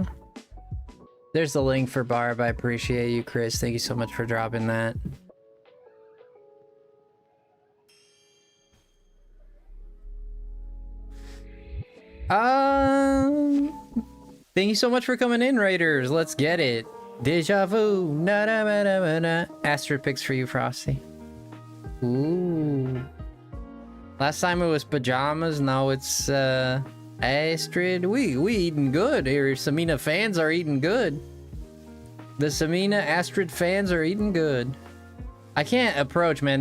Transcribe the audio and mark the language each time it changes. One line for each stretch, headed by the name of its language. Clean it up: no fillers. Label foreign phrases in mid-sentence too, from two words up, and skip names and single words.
English: There's the link for Barb. I appreciate you, Chris. Thank you so much for dropping that. Thank you so much for coming in, Raiders. Let's get it. Deja vu. Na na na na na. Astrid picks for you, Frosty. Ooh. Last time it was pajamas. Now it's Astrid. We eating good here. Samina fans are eating good. The Samina Astrid fans are eating good. I can't approach, man.